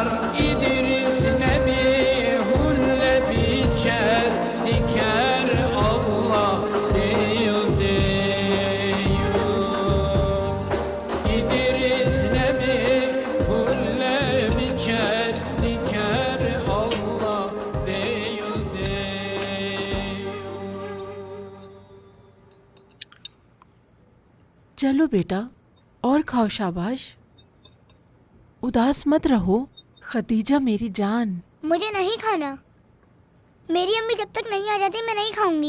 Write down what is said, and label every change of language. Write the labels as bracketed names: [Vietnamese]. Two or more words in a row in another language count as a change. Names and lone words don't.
[Turkish] İdris Nebi hulle biçer, diker Allah deyo deyo. İdris Nebi hulle biçer, diker Allah deyo deyo. [Hindi] चलो बेटा, और खाओ, शाबाश। उदास मत रहो खतीजा मेरी जान। मुझे नहीं खाना। मेरी अम्मी जब तक नहीं आ कहती मैं नहीं खाऊंगी।